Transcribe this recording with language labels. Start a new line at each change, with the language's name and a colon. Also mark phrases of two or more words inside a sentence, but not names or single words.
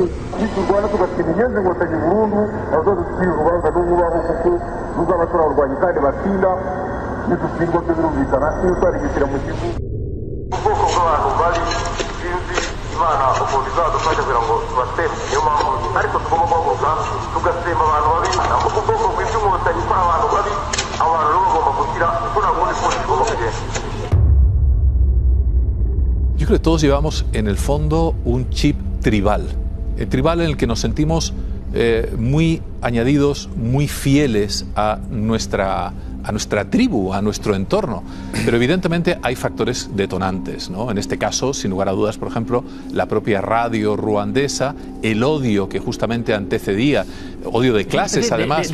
Kinyarwanda: Turwana tugatsinda inyenzi inkotanyi burundu, nazo dutsinda urubanza n'ububaho kuko ruzaba turarwanya kandi batsinda, nidutsindwa byo birumvikana iyo twarigitira mu gihugu. Ubwoko bw'abantu bari sinzi Imana ukuntu izadufasha kugira ngo tubateme, niyo mpamvu ariko tugomba guhaguruka tugatema abantu babi, ubwoko bw'iby'inkotanyi kwa abantu babi, abantu rero bagomba gukira kuko nta bundi bwose tugomba kugenda.
Spanish: Yo creo que todos llevamos en el fondo un chip tribal, el tribal en el que nos sentimos muy añadidos muy fieles a nuestra tribu, a nuestro entorno. Pero evidentemente hay factores detonantes, ¿no? En este caso, sin lugar a dudas, por ejemplo, la propia radio ruandesa, el odio que justamente antecedía, odio de clases además.